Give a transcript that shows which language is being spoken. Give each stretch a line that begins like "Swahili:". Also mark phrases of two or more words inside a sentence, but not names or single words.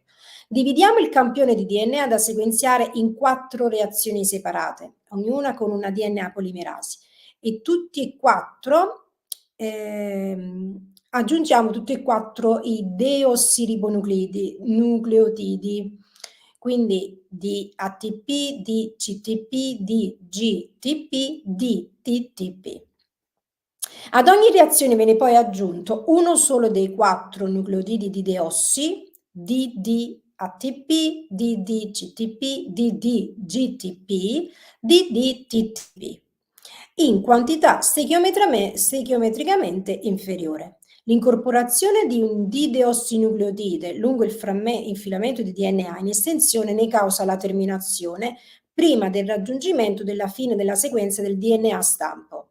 Italian: Dividiamo il campione di DNA da sequenziare in 4 reazioni separate, ognuna con una DNA polimerasi, e tutti e 4 aggiungiamo tutti e 4 i deossiribonucleotidi, quindi di ATP, di CTP, di GTP, di TTP. Ad ogni reazione viene poi aggiunto uno solo dei 4 nucleotidi di deossi, DD-ATP, DD-CTP, DD-GTP, DD-TTP, in quantità stechiometricamente inferiore. L'incorporazione di un dideossinucleotide lungo il filamento di DNA in estensione ne causa la terminazione prima del raggiungimento della fine della sequenza del DNA stampo.